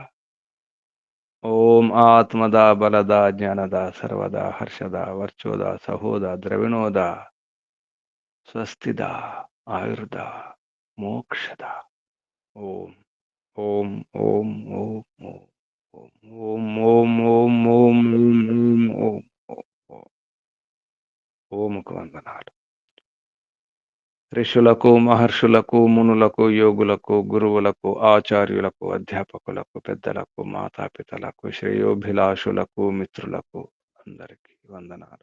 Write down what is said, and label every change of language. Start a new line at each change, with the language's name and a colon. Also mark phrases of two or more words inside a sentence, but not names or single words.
Sanskrit: ओम आत्मदा, बलदा, ज्ञानदा, सर्वदा, हर्षदा, वर्चोदा, सहोदा, द्रविणोदा, स्वस्तिदा, आयुर्दा, मोक्षदा। ओम ओम ओम ओम ओम। ఓం ఓం ఓం ఓం ఓం ఓం ఓం ఓం ఓం.
Telugu: ఓముకు వందనాలు. ఋషులకు, మహర్షులకు, మునులకు, యోగులకు, గురువులకు, ఆచార్యులకు, అధ్యాపకులకు, పెద్దలకు, మాతాపితలకు, శ్రేయోభిలాషులకు, మిత్రులకు అందరికీ వందనాలు.